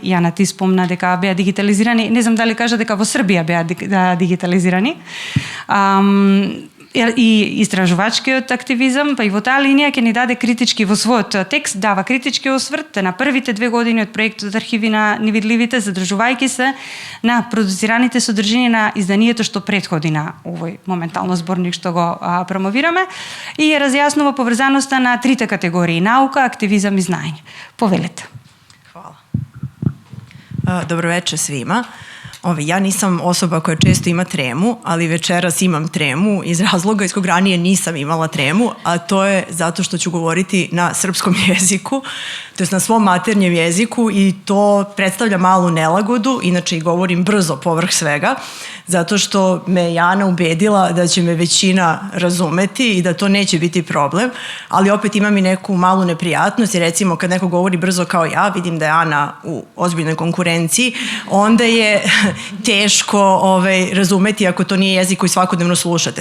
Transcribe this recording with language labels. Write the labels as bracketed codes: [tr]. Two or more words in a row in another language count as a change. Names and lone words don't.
[mk] Јана, ти спомна дека беа дигитализирани, не знам дали кажа дека во Србија беа дигитализирани, и истражувачкиот активизам, па и во таа линија ќе ни даде критички, во својот текст дава критички осврт на првите 2 години од проектот Архиви на невидливите, задржувајќи се на продуцираните содржини на изданието што претходи на овој моментално зборник што го промовираме, и ја разјаснува поврзаноста на 3 категории: наука, активизам и знаење. Повелете. [sr] Hvala. Dobro večer svima. Ja nisam osoba koja često ima tremu, ali večeras imam tremu iz razloga iz kog ranije nisam imala tremu, a to je zato što ću govoriti na srpskom jeziku, to je na svom maternjem jeziku, i to predstavlja malu nelagodu, inače i govorim brzo povrh svega, zato što me Jana ubedila da će me većina razumeti i da to neće biti problem, ali opet imam i neku malu neprijatnost, i recimo kad neko govori brzo kao ja, vidim da je Ana u ozbiljnoj konkurenciji, onda je teško razumeti ako to nije jezik koji svakodnevno slušate.